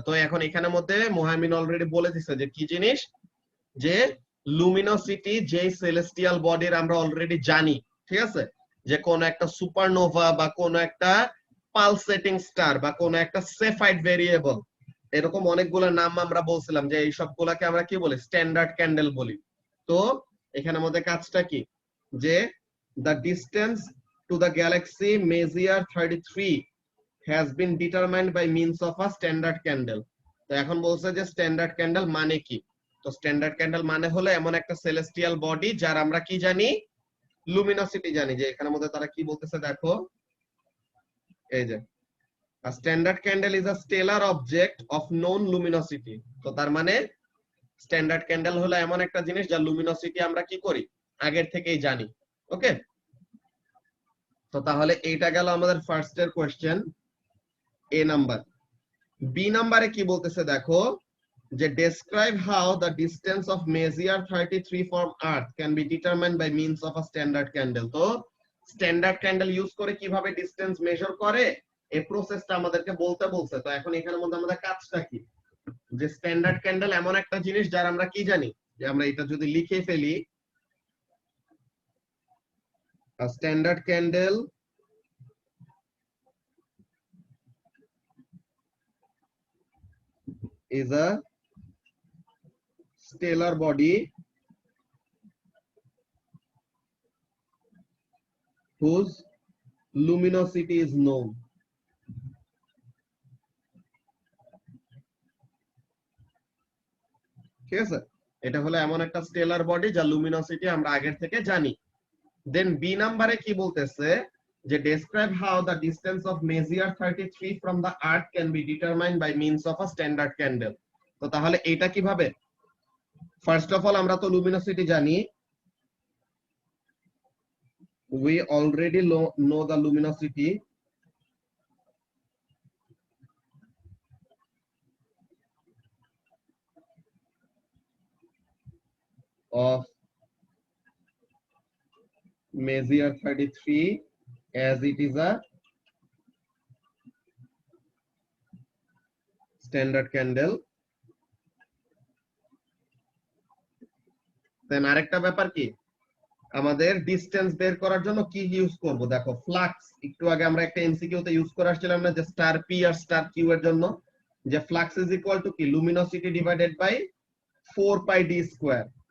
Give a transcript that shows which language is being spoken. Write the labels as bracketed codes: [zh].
[bn] তো এখন এখানের মধ্যে মুহাম্মিন অলরেডি বলে দিছে যে কি জিনিস, যে লুমিনোসিটি যে সেলেস্টিয়াল বডির আমরা অলরেডি জানি, ঠিক আছে, যে কোন একটা সুপারনোভা বা কোন একটা পালসেটিং স্টার বা কোন একটা সেফাইড ভেরিয়েবল, এরকম অনেকগুলো নাম আমরা বলছিলাম যে এই সবগুলাকে আমরা কি বলি, স্ট্যান্ডার্ড ক্যান্ডেল বলি। তো এখানের মধ্যে কাজটা কি, যে [en] the distance to the galaxy Messier 33 has been determined by means of a standard candle। [bn] তো এখন বলছে যে স্ট্যান্ডার্ড ক্যান্ডেল মানে কি। তো স্ট্যান্ডার্ড ক্যান্ডেল মানে হলো এমন একটা সেলেস্টিয়াল বডি যার আমরা কি জানি, লুমিনোসিটি জানি। যে এখানের মধ্যে তারা কি বলতেছে দেখো, এই যে [en] a standard candle is a stellar object of known luminosity। [bn] তো তার মানে স্ট্যান্ডার্ড ক্যান্ডেল হলো এমন একটা জিনিস যার লুমিনোসিটি আমরা কি করি, আগের থেকেই জানি। ওকে, তো তাহলে এইটা গেল আমাদের ফার্স্ট এর কোশ্চেন, এ নাম্বার। বি নাম্বারে কি বলতেছে দেখো, যে [en] describe how the distance of Messier 33 from earth can be determined by means of a standard candle। [bn] তো স্ট্যান্ডার্ড ক্যান্ডেল ইউজ করে কিভাবে ডিসটেন্স মেজার করে এই প্রসেসটা আমাদেরকে বলতে বলছে। তো এখন এখানের মধ্যে আমাদের কাজটা কি, যে স্ট্যান্ডার্ড ক্যান্ডেল এমন একটা জিনিস যার আমরা কি জানি, যে আমরা এটা যদি লিখে ফেলি, [en] a standard candle is a stellar body whose luminosity is known। [bn] ঠিক আছে, এটা হলো এমন একটা স্টেলার বডি যার লুমিনোসিটি আমরা আগের থেকে জানি। দেন বি নাম্বারে কি বলতেছে, যে [en] describe how the distance of Messier 33 from the earth can be determined by means of a standard candle। [bn] তো তাহলে এটা কিভাবে, ফার্স্ট অফ অল আমরা তো লুমিনোসিটি জানি, [en] we already know the luminosity of Messier 33 as it is a standard candle। [bn] দেন আরেকটা ব্যাপার কি, আমাদের ডিসটেন্স বের করার জন্য কি ইউজ করব, দেখো ফ্লাক্স। একটু আগে আমরা একটা এমসিকিউ তে ইউজ করে আসছিলাম না, যে star P আর star Q এর জন্য, যে [en] Flux is equal to কি, luminosity divided by 4 pi d square.